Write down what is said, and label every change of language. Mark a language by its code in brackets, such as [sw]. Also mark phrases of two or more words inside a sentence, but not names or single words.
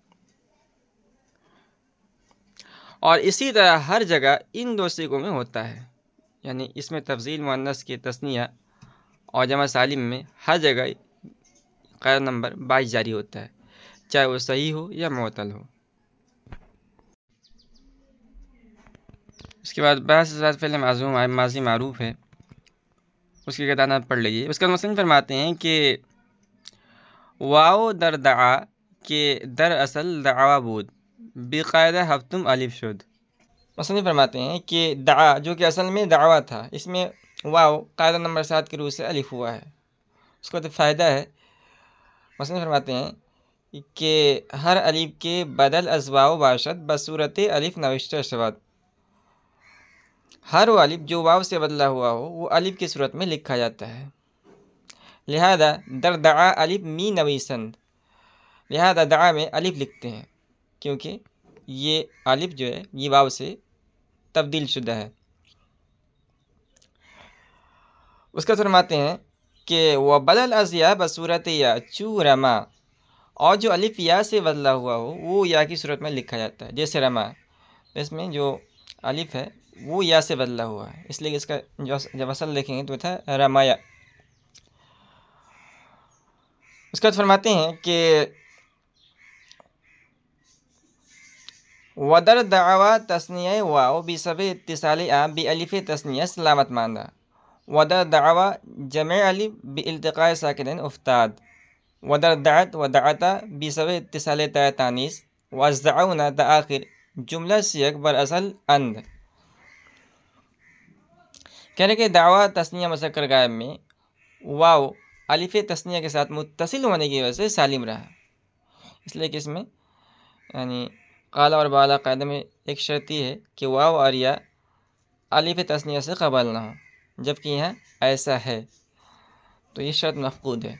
[ur] اور اسی طرح ہر جگہ ان دو سیغوں میں ہوتا ہے، یعنی اس میں تفضیل مؤنث کی تثنیہ اور جمع سالم میں ہر جگہ قاعدہ نمبر 22 جاری ہوتا ہے، چاہے وہ صحیح ہو یا معتل ہو۔ اس کے بعد بحث سے ساتھ فعل معظوم ماضی معروف ہے، اس کی قطعہ پڑھ لیجیے۔ اس کا مصنف فرماتے ہیں کہ [fa] واو در دعا کے در اصل دعوا بود بقاعدہ ہفتم الف شد۔ [ur] مصنف فرماتے ہیں کہ دعا جو کہ اصل میں دعوا تھا، اس میں واو قاعدہ نمبر 7 کے روح سے الف ہوا ہے۔ اس کا تو فائدہ ہے، مصنف فرماتے ہیں کہ [fa] ہر الف کے بدل از واو باشد بصورت الف نوشتہ شود، [ur] ہر وہ الف جو واو سے بدلا ہوا ہو وہ الف کی صورت میں لکھا جاتا ہے، لہذا [fa] در دعا الف می نویسند، [ur] لہذا دعا میں الف لکھتے ہیں کیونکہ یہ الف جو ہے یہ واو سے تبدیل شدہ ہے۔ اس کا فرماتے ہیں کہ وہ [fa] بدل از یا بصورت یا چو رما، [ur] اور جو الف یا سے بدلا ہوا ہو وہ یا کی صورت میں لکھا جاتا ہے، جیسے رما، اس میں جو الف ہے وہ یا سے بدلا ہوا ہے، اس لیے اس کا جب اصل دیکھیں گے تو تھا رمایا۔ اس کے بعد فرماتے ہیں کہ [fa] ودر دعوا تثنیہ واو بسبب اتصال بالف تثنیہ سلامت ماندہ، ودر دعوا جمع الف بالتقاء ساکنین افتاد، ودر دعت و دعتا بسبب اتصال تا تانیث وازدعونا تا آخر جملہ سیغ بر اصل اند۔ [ur] کہنے کہ دعویٰ تثنیہ مذکر غائب میں واو الف تثنیہ کے ساتھ متصل ہونے کی وجہ سے سالم رہا، اس لیے کہ اس میں یعنی قالا اور بالا قاعدہ میں ایک شرط یہ ہے کہ واو اور یا الف تثنیہ سے قبل نہ ہو، جبکہ یہاں ایسا ہے تو یہ شرط مفقود ہے۔